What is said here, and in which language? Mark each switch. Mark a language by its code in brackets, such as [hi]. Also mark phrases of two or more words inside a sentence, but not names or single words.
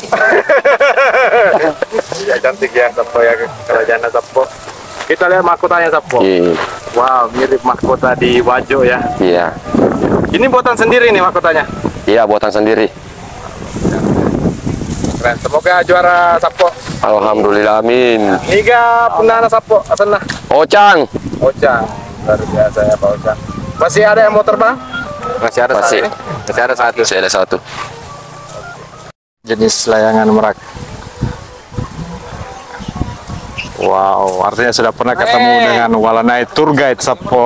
[id] Ya cantik ya Sapo ya, kerajaan Sapo. Kita lihat mahkotanya Sapo. Iya. Wow, mirip mahkota di Wajo ya. Iya. Ini buatan sendiri nih mahkotanya. Iya, buatan sendiri. Keren. Semoga juara Sapo. Alhamdulillah, amin. [bug] Niga punana Sapo sana. [id] Ocang. Ocang. Luar biasa ya Pak Ocang. Masih ada yang mau terbang? Masih ada Masih. satu. Masih ada satu. Saya ada satu. Jenis layangan merak. Wow, artinya sudah pernah ketemu dengan Walanai Tour Guide Sapo.